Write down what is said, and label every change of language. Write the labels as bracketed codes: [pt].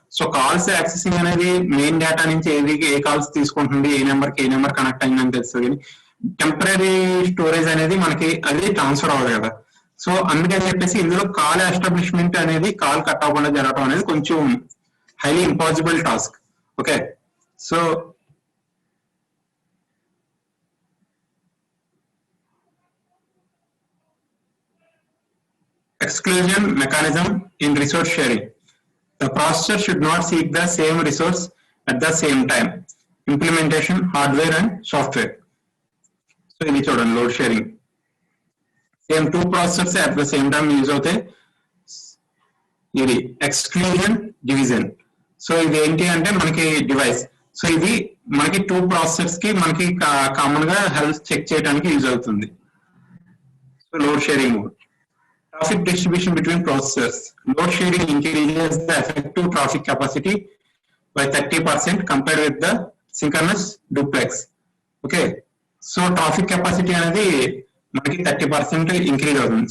[te] So calls accessing అనేది main data నుంచి ఏ calls తీసుకుంటుంది, ఏ నెంబర్ కనెక్ట్ అయిందని తెలుస్తుంది. కానీ టెంపరీ స్టోరేజ్ అనేది మనకి అది ట్రాన్స్ఫర్ అవ్వదు కదా. సో అందుకని చెప్పేసి ఇందులో కాల్ ఎస్టాబ్లిష్మెంట్ అనేది కాల్ కట్ అవ్వకుండా జరగడం అనేది కొంచెం highly impossible task. [en] Okay, so exclusion mechanism in resource sharing. The processor should not seek the same resource at the same time. Implementation, hardware and software. So in each order, load sharing. Same two processors at the same time use [te] అవుతాయి. ఇది [en] exclusion division. [te] So ఇది ఏంటి అంటే మనకి device. So ఇది మనకి two processors కి మనకి కామన్ గా హెల్త్ చెక్ చేయడానికి యూజ్ అవుతుంది. So load sharing mode. [en] Traffic distribution between processors. Load sharing increases the effective traffic capacity by 30% compared with the synchronous duplex. [te] Okay, so traffic capacity అనేది మనకి 30% increase అవుతుంది.